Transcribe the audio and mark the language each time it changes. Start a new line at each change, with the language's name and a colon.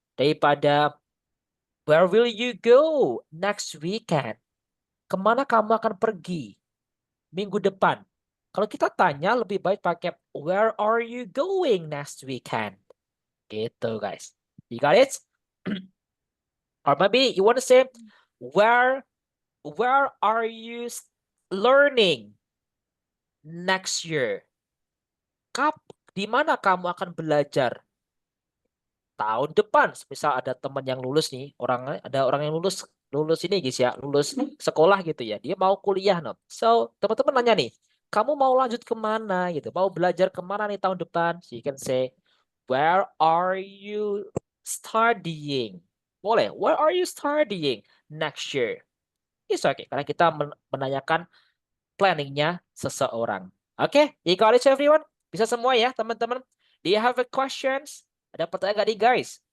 English: Daripada where will you go next weekend?
Indonesian: Kemana kamu akan pergi minggu depan? Kalau kita tanya lebih baik pakai
English: where are you going next weekend? Gitu guys. You got it? Or maybe you want to say where are you learning next year?
Indonesian: Di mana kamu akan belajar tahun depan? Misal ada teman yang lulus nih, ada orang yang lulus ini guys ya, lulus sekolah gitu ya, dia mau kuliah no. So teman-teman nanya nih, kamu mau lanjut kemana gitu, mau belajar kemana nih tahun depan?
English: So you can say where are you studying? Boleh, where are you studying next year? It's okay,
Indonesian: karena kita menanyakan planningnya seseorang. Oke,
English: you got it everyone?
Indonesian: Bisa semua ya teman-teman?
English: Do you have a questions?
Indonesian: Ada pertanyaan nggak nih guys?